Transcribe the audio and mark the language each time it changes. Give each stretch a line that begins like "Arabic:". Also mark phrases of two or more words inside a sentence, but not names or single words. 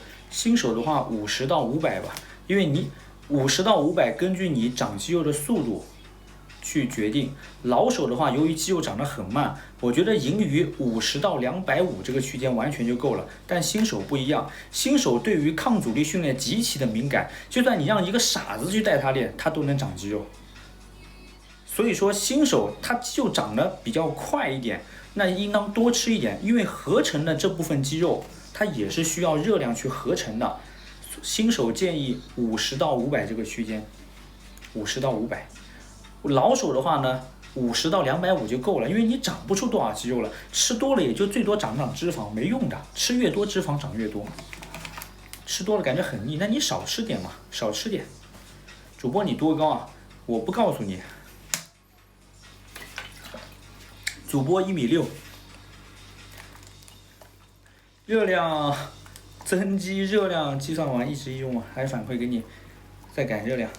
Chinese: 新手的話50到500吧，因為你50到500根據你長肌肉的速度去決定。老手的話，由於肌肉長得很慢，我覺得盈余50到250這個區間完全就夠了。但新手不一樣，新手對於抗阻力訓練極其的敏感，就算你讓一個傻子去帶他練，他都能長肌肉。所以說新手他肌肉长得比较快一点，那應當多吃一点，因為合成的这部分肌肉它也是需要熱量去合成的。新手建議50到500这個區間，50到500。老手的話呢，50到250就夠了，因為你長不出多少肌肉了，吃多了也就最多長脂肪，沒用的。吃越多脂肪長越多，吃多了感覺很膩，那你少吃點嘛，少吃點。主播你多高啊？我不告訴你。主播1.6米，熱量增肌熱量計算完一直用，還反饋給你，再改熱量。